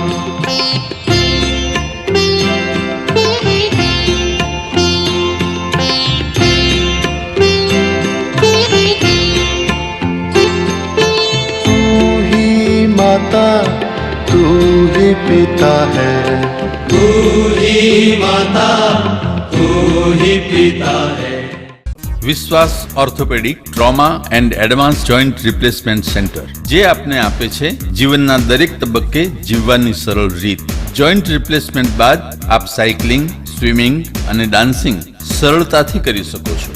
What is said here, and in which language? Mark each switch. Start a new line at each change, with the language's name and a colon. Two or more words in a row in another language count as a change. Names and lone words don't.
Hindi: तू ही माता तू ही पिता है, तू ही माता तू ही पिता है.
Gujarati: વિશ્વાસ ઓર્થોપેડિક ટ્રોમા એન્ડ એડવાન્સ જોઈન્ટ રિપ્લેસમેન્ટ સેન્ટર, જે આપને આપે છે જીવનના દરેક તબક્કે જીવવાની સરળ રીત.
English: joint replacement
Gujarati: બાદ આપ સાયકલિંગ, સ્વિમિંગ અને ડાન્સિંગ સરળતાથી કરી શકો છો.